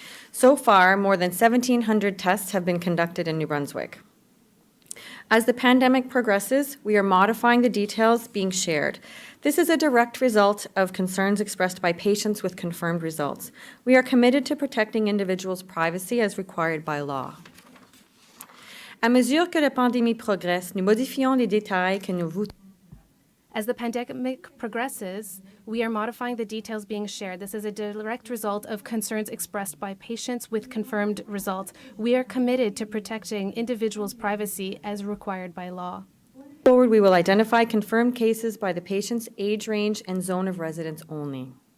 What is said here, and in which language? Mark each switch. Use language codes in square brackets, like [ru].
[en] So far, more than 1,700 tests have been conducted in New Brunswick. As the pandemic progresses, we are modifying the details being shared. This is a direct result of concerns expressed by patients with confirmed results. We are committed to protecting individuals' privacy as required by law. [fr] À mesure que la pandémie progresse, nous modifions les détails que nous vous. [en] As the pandemic progresses, we are modifying the details being shared. This is a direct result of concerns expressed by patients with confirmed results. We are committed to protecting individuals' privacy as required by law. Forward, we will identify confirmed cases by the patient's age range and zone of residence only.